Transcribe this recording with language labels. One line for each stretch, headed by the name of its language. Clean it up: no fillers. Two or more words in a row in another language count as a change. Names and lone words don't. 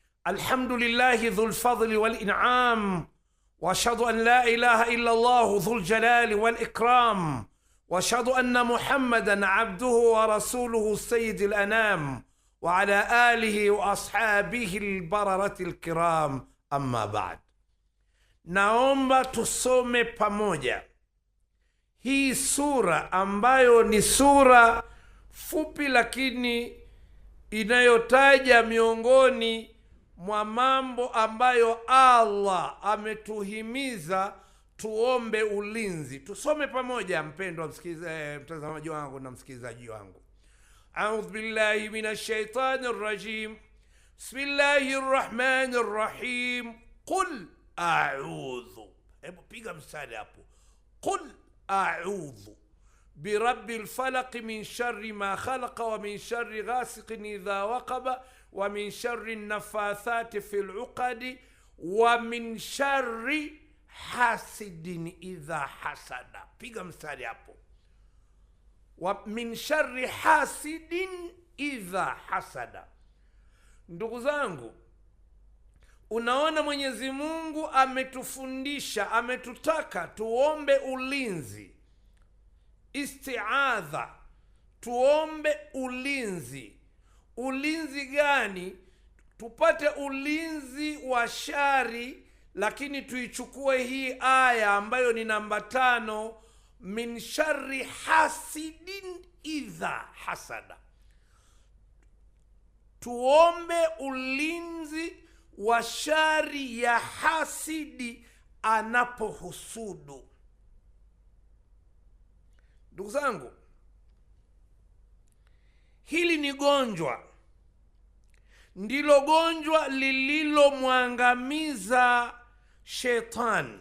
Arabic: الحمد لله ذو الفضل والإنعام، وأشهد أن لا إله إلا الله ذو الجلال والإكرام، وأشهد أن محمدا عبده ورسوله سيد الأنام، وعلى آله وأصحابه البررة الكرام. أما بعد،
Swahili: naomba tusome pamoja hii sura ambayo ni sura fupi lakini inayotaja miongoni mwa mambo ambayo Allah ametuhimiza tuombe ulinzi. Tusome pamoja mpendwa mtazamaji wangu na msikilizaji wangu.
Arabic: أعوذ بالله من الشيطان الرجيم. بسم الله الرحمن الرحيم. قل أعوذ.
Swahili: Hebu piga mstari hapo.
Arabic: قل أعوذ برب الفلق من شر ما خلق ومن شر غاسق إذا وقب ومن شر النفاثات في العقد ومن شر حاسد إذا حسد.
Swahili: Piga mstari hapo.
Arabic: ومن شر حاسد إذا حسد.
Swahili: Ndugu zangu, unaona Mwenyezi Mungu ametufundisha, ametutaka tuombe ulinzi, isti'adha, tuombe ulinzi. Ulinzi gani? Tupate ulinzi wa shari, lakini tuichukue hii aya ambayo ni namba 5,
Arabic: من شر حاسد إذا حسد.
Swahili: Tuombe ulinzi wa shari ya hasidi anapohusudu. Ndugu zangu, hili ni gonjwa, ndilo gonjwa lililomwangamiza shetani.